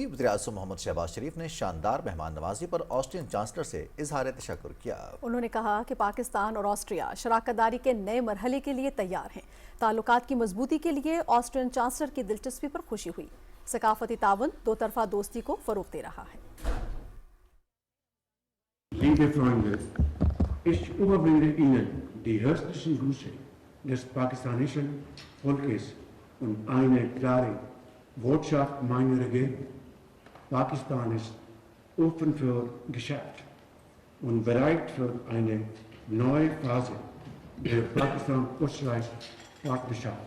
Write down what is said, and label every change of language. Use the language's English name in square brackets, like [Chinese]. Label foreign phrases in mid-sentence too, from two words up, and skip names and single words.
[Urdu] وزیر اعظم محمد شہباز شریف نے شاندار مہمان نوازی پر آسٹرین چانسلر سے اظہار تشکر کیا. انہوں نے کہا کہ پاکستان اور آسٹریا شراکت داری کے نئے مرحلے کے لیے تیار ہیں. تعلقات کی مضبوطی کے لیے آسٹرین چانسلر کی دلچسپی پر خوشی ہوئی. ثقافتی تعاون دو طرفہ دوستی کو فروغ دے رہا ہے. [German] Liebe Freunde, ich überbringe Ihnen die herzlichen Grüße des pakistanischen Volkes und eine klare Botschaft meiner Regierung. Pakistan ist offen für Geschäft und bereit für eine neue Phase der Pakistan-Österreich-Partnerschaft.